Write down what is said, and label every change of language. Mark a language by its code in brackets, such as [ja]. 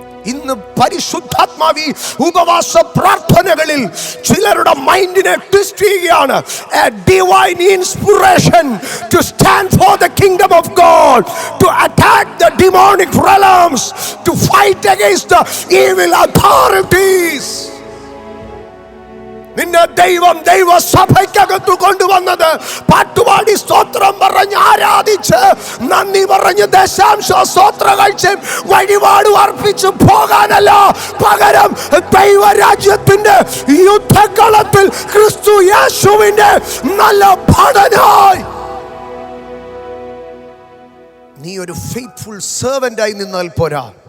[ml] ഇന്ന് പരിശുദ്ധാത്മാവി ഉപവാസ പ്രാർത്ഥനകളിൽ ചിലരുടെ മൈൻഡിനെ ട്വിസ്റ്റ് ചെയ്യുകയാണ്. [en] A divine inspiration to stand for the kingdom of God, to attack the demonic realms, to fight against the evil authorities. [ml] നിന്നെ ദൈവ സഭയ്ക്കകത്ത് കൊണ്ടുവന്നത് പാട്ടുപാടി സ്തോത്രം പറഞ്ഞ് ആരാധിച്ച് നന്ദി പറഞ്ഞ് ദശാംശ സ്തോത്രം കഴിച്ച് വഴിപാട് അർപ്പിച്ച് പോകാനല്ല. പകരം ദൈവരാജ്യത്തിന്റെ യുദ്ധകളത്തിൽ ക്രിസ്തു യേശുവിന്റെ നല്ല ഭടനായി നീ ഒരു ഫെയ്ത്ത്ഫുൾ സെർവന്റായി നിന്നാൽ പോരാ.